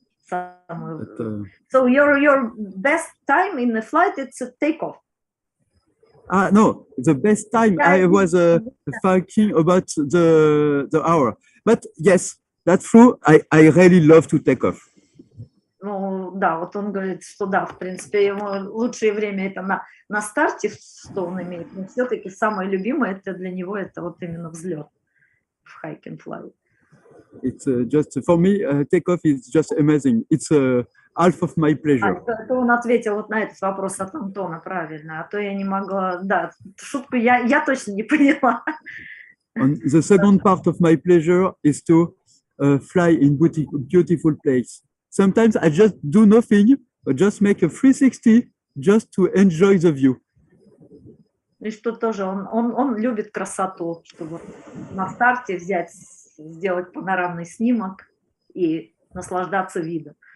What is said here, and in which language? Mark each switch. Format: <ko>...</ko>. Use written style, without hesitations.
<en>So your best time in the flight, it's a takeoff. No, the best time I was thinking about the hour. But yes, that's true. I really love to take off.</en> <ru>Ну, да, вот он говорит, что да, в принципе, ему лучшее время это на старте, что он имеет, но все-таки самое любимое это для него это вот именно взлет в hike and fly.</ru> <en>It's just, for me, takeoff is just amazing. It's half of my pleasure.</en> <ru>Это он ответил вот на этот вопрос от Антона, правильно, а то я не могла, да, шутку я точно не поняла.</ru> <en>And the second part of my pleasure is to fly in beautiful place. Sometimes I just do nothing, but just make a 360 just to enjoy the view.</en> <ru>И что тоже, он любит красоту, чтобы на старте сделать панорамный снимок и наслаждаться видом.</ru>